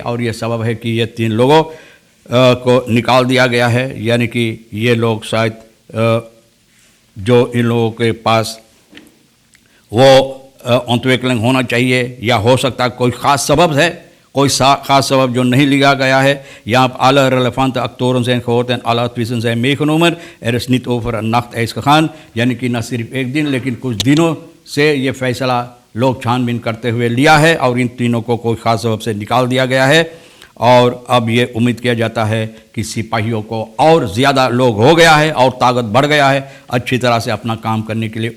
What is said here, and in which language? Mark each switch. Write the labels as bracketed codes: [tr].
[hi] और ये सबब है कि ये 3 लोगों को निकाल दिया गया है, यानी कि ये लोग शायद जो इन लोगों के पास वो अंतवेकलिंग होना चाहिए या हो सकता है कोई ख़ास सबब है, कोई ख़ास सबब जो नहीं लिया गया है। यहाँ [nl] alle relevante actoren zijn gehoord en alle adviezen zijn meegenomen. is niet over een nacht ijs gegaan, [hi] यानी कि न सिर्फ एक दिन लेकिन कुछ दिनों से ये फैसला लोग छानबीन करते हुए लिया है और इन तीनों को कोई ख़ास सबब से निकाल दिया गया है। और अब ये उम्मीद किया जाता है कि सिपाहियों को और ज़्यादा लोग हो गया है और ताकत बढ़ गया है अच्छी तरह से अपना काम करने के लिए।